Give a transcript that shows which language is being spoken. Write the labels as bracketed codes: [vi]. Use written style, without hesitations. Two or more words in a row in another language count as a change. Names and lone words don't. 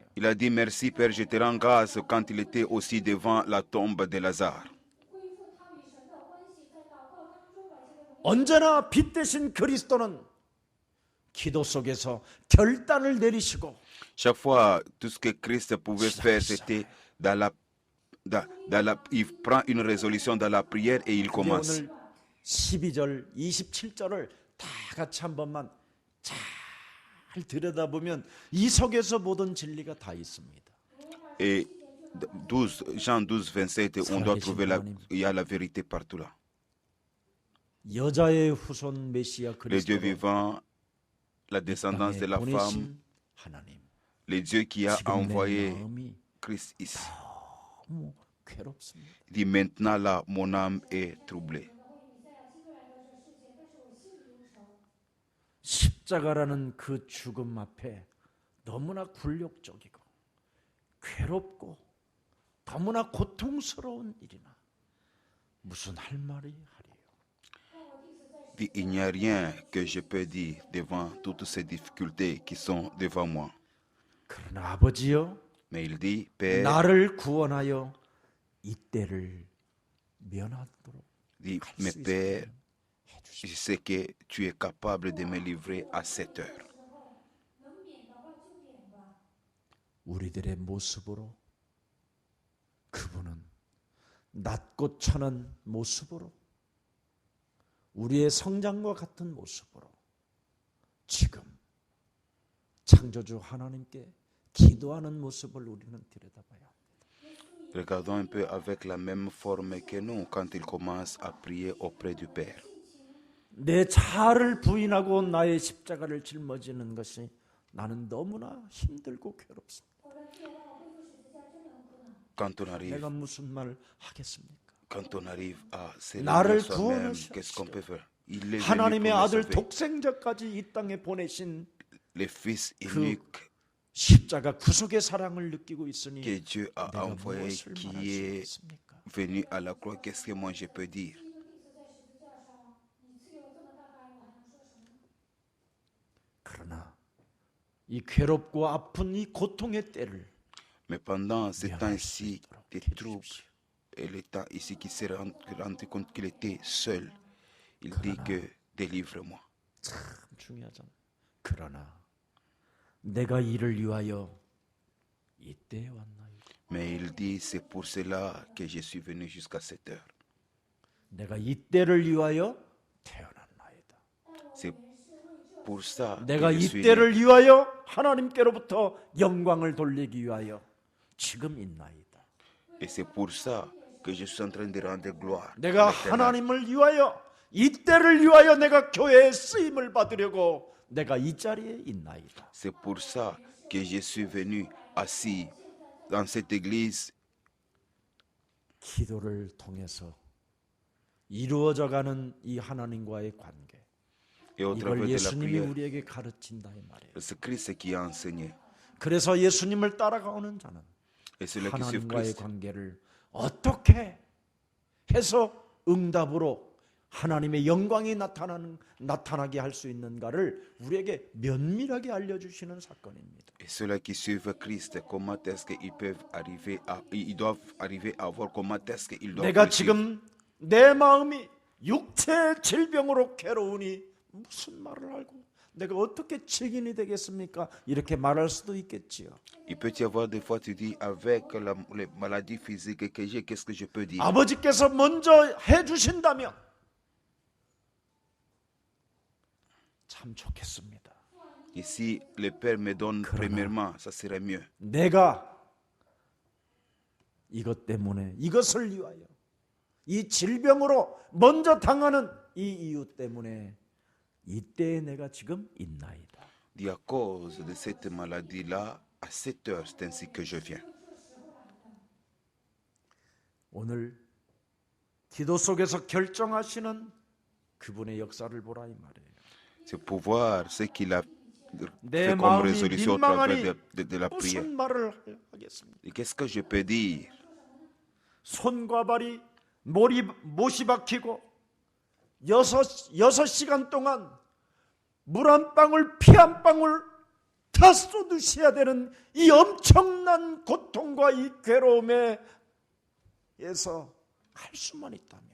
[fr] Il a dit merci Père, je te rends grâce quand il était aussi devant la tombe de Lazare. [ko] 언제나 빛 대신 그리스도는 기도 속에서 결단을 내리시고 [fr] Chaque fois, tout ce que Christ pouvait faire, c'était il prend une résolution dans la prière et il commence. [ko] 오늘 12절, 27절을 다 같이 한 번만 잘 들여다보면 이 속에서 모든 진리가 다 있습니다. [fr] Et Jean 12, 27, on doit trouver il y a la vérité partout là. [ko] 여자의 후손 메시아 [fr] Le Dieu [ko] 그리스도 [fr] vivant, la descendance de la femme, [ko] 하나님. [fr] le Dieu qui a [ko] 지금 내 [fr] envoyé [ko] 마음이 [fr] Christ ici. [ko] 너무 괴롭습니다. [fr] Il dit maintenant là, mon âme est troublée. [ko] 십자가라는 그 죽음 앞에 너무나 굴욕적이고 괴롭고 너무나 고통스러운 일이나 무슨 할 말이 하리요. [fr] Il n'y a rien que je peux dire devant toutes ces difficultés qui sont devant moi. [ko] 그러나 아버지여 [fr] Mais il dit, Père, [ko] 나를 구원하여 이때를 면하도록 [fr] dit, mais Père, je sais que tu es capable de me livrer à cette heure. [ko] 우리들의 모습으로 그분은 낮고 천한 모습으로 우리의 성장과 같은 모습으로 지금 창조주 하나님께 기도하는 모습을 우리는 들여다봐야 합니다. [fr] Regardons un peu avec la même forme que nous quand il commence à prier auprès du Père. [ko] 내 자아를 부인하고 나의 십자가를 짊어지는 것이 나는 너무나 힘들고 괴롭습니다. [fr] Quand on arrive, [ko] 내가 무슨 말 하겠습니까? [fr] quand on arrive à se [ko] 나를 [fr] réveiller soi-même, [ko] 구원하시옵소서. [fr] qu'est-ce qu'on peut faire? Il est venu [ko] 하나님의 [fr] pour me [ko] 아들 [fr] sauver. [ko] 독생자까지 이 땅에 보내신 [fr] Le Fils unique [ko] 십자가 구속의 사랑을 느끼고 있으니 [fr] que Dieu a [ko] 내가 [fr] envoyé, [ko] 무엇을 [fr] qui [ko] 말할 수 [fr] est [ko] 있습니까? [fr] venu à la croix, qu'est-ce que moi je peux dire? [ko] 그러나 이 괴롭고 아픈 이 고통의 때를 [fr] Mais pendant ce [ko] 면할 수 [fr] temps-ci, [ko] 있도록 [fr] des troubles, [ko] 해주십시오. [fr] et le temps ici qui s'est rendu compte qu'il était seul, il dit que délivre-moi. [ko] 참 중요하잖아요. 그러나 내가 이를 위하여 이때에 왔나요? [fr] Mais il dit, c'est pour cela que je suis venu jusqu'à cette heure. [ko] 내가 이때를 위하여 태어났나이다. [fr] C'est pour ça [ko] 내가 [fr] que je suis [ko] 이때를 [fr] né. [ko] 위하여 하나님께로부터 영광을 돌리기 위하여 지금 있나이다. [fr] Et c'est pour ça que je suis en train de rendre gloire. à [ko] 내가 [fr] l'Éternel. [ko] 하나님을 위하여 이때를 위하여 내가 교회에 쓰임을 받으려고 내가 이 자리에 있나이다. [fr] C'est pour ça que je suis venu assis dans cette église. [ko] 기도를 통해서 이루어져가는 이 하나님과의 관계, [fr] Et au [ko] 이걸 [fr] travers de la [ko] 예수님이 [fr] prière, [ko] 우리에게 가르친다 이 말이에요. [fr] c'est Christ qui a enseigné. [ko] 그래서 예수님을 따라가오는 자는 [fr] Et celui qui suit [ko] 하나님과의 [fr] Christ, [ko] 관계를 어떻게 해서 응답으로 하나님의 영광이 나타나게 할 수 있는가를 우리에게 면밀하게 알려주시는 사건입니다. [fr] et ceux-là qui suivent Christ, comment est-ce qu'ils peuvent arriver à, ils doivent arriver à voir comment est-ce qu'ils doivent [ko] 내가 [fr] le suivre. [ko] 지금 내 마음이 육체의 질병으로 괴로우니 무슨 말을 알고 내가 어떻게 증인이 되겠습니까? 이렇게 말할 수도 있겠지요. [fr] Il peut y avoir des fois tu dis avec les maladies physiques que j'ai, qu'est-ce que je peux dire? [ko] 아버지께서 먼저 해주신다면 참 좋겠습니다. [fr] Et si le Père me donne premièrement, ça serait mieux. [ko] 내가 이것 때문에 이것을 위하여 이 질병으로 먼저 당하는 이 이유 때문에 이때에 내가 지금 있나이다. [fr] Dit à cause de cette maladie-là, à cette heure, c'est ainsi que je viens. [ko] 오늘 기도 속에서 결정하시는 그분의 역사를 보라 이 말이에요. [fr] C'est pour voir ce qu'il a [ko] 내 [fr] fait comme [ko] 마음이 [fr] résolution au travers [ko] 민망하니 [fr] de la prière. [ko] 무슨 말을 하겠습니까? [fr] Et qu'est-ce que je peux dire? [ko] 손과 발이 못이 박히고 여섯 시간 동안 물 한 방울 피 한 방울 다 쏟으셔야 되는 이 엄청난 고통과 이 괴로움에서 할 수만 있다면